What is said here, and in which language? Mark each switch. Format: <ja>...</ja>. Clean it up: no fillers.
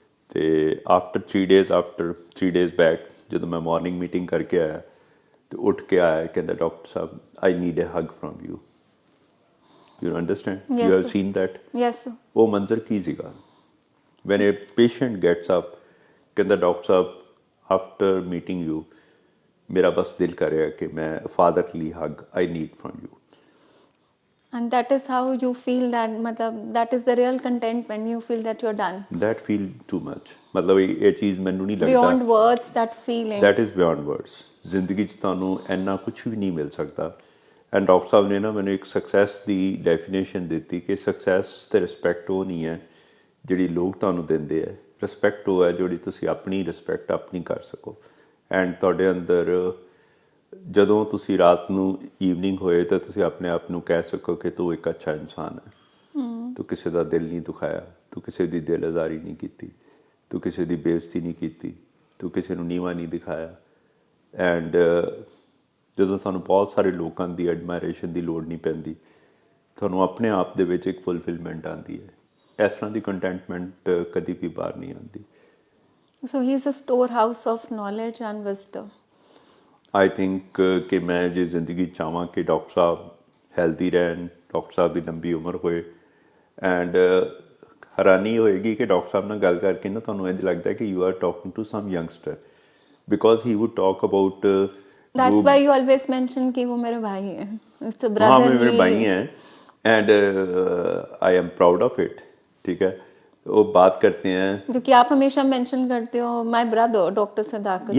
<pa>ਤੇ</pa> <en>after 3 days back</en> <pa>ਜਦੋਂ ਮੈਂ ਮਾਰਨਿੰਗ ਮੀਟਿੰਗ ਕਰਕੇ ਆਇਆ ਤੇ ਉੱਠ ਕੇ ਆਇਆ, ਕਹਿੰਦਾ doctor Sahib</pa> <en>I need a hug from you. You understand, Yes, you have sir. Seen that. Yes, sir.</en> <pa>ਉਹ ਮੰਜ਼ਰ ਕੀ ਸੀਗਾ?</pa> <en>when a patient gets up,</en> <pa>ਕਹਿੰਦਾ doctor Sahib</pa> <en>after meeting you</en> <pa>ਮੇਰਾ ਬਸ ਦਿਲ ਕਰ ਰਿਹਾ ਕਿ ਮੈਂ</pa> <en>Fatherly hug I need from you. And that is how you feel that, matlab, that is the real content when you feel that you're done. That feel too much.</en> <pa>ਮਤਲਬ ਇਹ ਚੀਜ਼ ਮੈਨੂੰ ਨਹੀਂ</pa> <en>Beyond</en> <pa>ਲੱਗਦਾ,</pa> <en>words, that feeling. That is beyond words.</en> <pa>ਜ਼ਿੰਦਗੀ 'ਚ ਤੁਹਾਨੂੰ ਇੰਨਾ ਕੁਛ ਵੀ ਨਹੀਂ ਮਿਲ ਸਕਦਾ। ਐਂਡ ਡਾਕਟਰ ਸਾਹਿਬ ਨੇ ਨਾ ਮੈਨੂੰ ਇੱਕ ਸਕਸੈਸ ਦੀ ਡੈਫੀਨੇਸ਼ਨ ਦਿੱਤੀ ਕਿ ਸਕਸੈਸ ਤੇ ਰਿਸਪੈਕਟ ਉਹ ਨਹੀਂ ਹੈ ਜਿਹੜੀ ਲੋਕ ਤੁਹਾਨੂੰ ਦਿੰਦੇ ਹੈ, ਰਿਸਪੈਕਟ ਉਹ ਹੈ ਜਿਹੜੀ ਤੁਸੀਂ ਆਪਣੀ ਰਿਸਪੈਕਟ ਆਪਣੀ ਕਰ ਸਕੋ। ਐਂਡ ਤੁਹਾਡੇ ਅੰਦਰ ਜਦੋਂ ਤੁਸੀਂ ਰਾਤ ਨੂੰ ਈਵਨਿੰਗ ਹੋਏ ਤਾਂ ਤੁਸੀਂ ਆਪਣੇ ਆਪ ਨੂੰ ਕਹਿ ਸਕੋ ਕਿ ਤੂੰ ਇੱਕ ਅੱਛਾ ਇਨਸਾਨ ਹੈ, ਤੂੰ ਕਿਸੇ ਦਾ ਦਿਲ ਨਹੀਂ ਦੁਖਾਇਆ, ਤੂੰ ਕਿਸੇ ਦੀ ਦਿਲ ਆਜ਼ਾਰੀ ਨਹੀਂ ਕੀਤੀ, ਤੂੰ ਕਿਸੇ ਦੀ ਬੇਇੱਜ਼ਤੀ ਨਹੀਂ ਕੀਤੀ, ਤੂੰ ਕਿਸੇ ਨੂੰ ਨੀਵਾਂ ਨਹੀਂ ਦਿਖਾਇਆ। ਐਂਡ ਜਦੋਂ ਤੁਹਾਨੂੰ ਬਹੁਤ ਸਾਰੇ ਲੋਕਾਂ ਦੀ ਐਡਮਾਇਰੇਸ਼ਨ ਦੀ ਲੋੜ ਨਹੀਂ ਪੈਂਦੀ, ਤੁਹਾਨੂੰ ਆਪਣੇ ਆਪ ਦੇ ਵਿੱਚ ਇੱਕ ਫੁਲਫਿਲਮੈਂਟ ਆਉਂਦੀ ਹੈ। ਇਸ ਤਰ੍ਹਾਂ ਦੀ ਕੰਟੈਂਟਮੈਂਟ ਕਦੀ ਵੀ ਬਾਹਰ ਨਹੀਂ ਆਉਂਦੀ।</pa> <en>So he is a storehouse of knowledge and wisdom.</en> <pa>I think ਕਿ ਮੈਂ ਜੇ ਜ਼ਿੰਦਗੀ ਚਾਹਵਾਂ ਕਿ ਡਾਕਟਰ ਸਾਹਿਬ ਹੈਲਦੀ ਰਹਿਣ, ਡਾਕਟਰ ਸਾਹਿਬ ਦੀ ਲੰਬੀ ਉਮਰ ਹੋਏ। ਐਂਡ ਹੈਰਾਨੀ ਹੋਏਗੀ ਕਿ ਡਾਕਟਰ ਸਾਹਿਬ ਨਾਲ ਗੱਲ ਕਰਕੇ ਨਾ ਤੁਹਾਨੂੰ ਇੰਝ ਲੱਗਦਾ ਕਿ</pa> <en>You are talking to some youngster, because he would talk about. That's why you always mention</en> <hi>कि वो मेरे भाई हैं.</hi> <en>It's a</en> <hi>हाँ</hi> <en>brotherly.</en> <hi>मेरे भाई हैं</hi> <en>And I am proud of it.</en> <hi>ठीक है, वो बात करते हैं। क्योंकि आप हमेशा मेंशन करते हो</hi> <en>my brother</en> <hi>डॉक्टर सदाकत</hi>